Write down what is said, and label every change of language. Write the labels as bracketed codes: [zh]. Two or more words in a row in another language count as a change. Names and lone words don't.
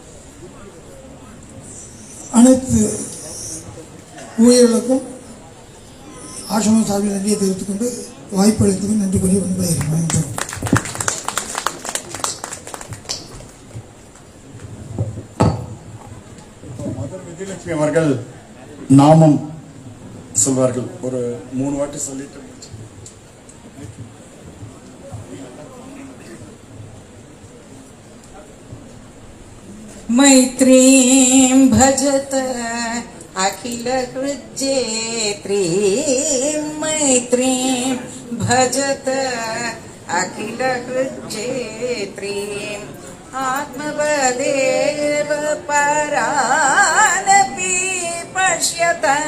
[ta] அனைத்து ஊழியர்களுக்கும் ஆசிரம சார்பில் நன்றியை தெரிவித்துக் கொண்டு வாய்ப்பு அளித்ததுக்கு நன்றி கூறி விடைபெறுகிறேன். விஜயலட்சுமி அவர்கள் நாமம் சொல்வார்கள். ஒரு 3 வாட்டி சொல்லிட்டு [sa] मैत्रीं भजत अखिल हृज्जेत्रीं मैत्रीं भजत अखिल हृज्जेत्रीं आत्मवदेव परानपि पश्यत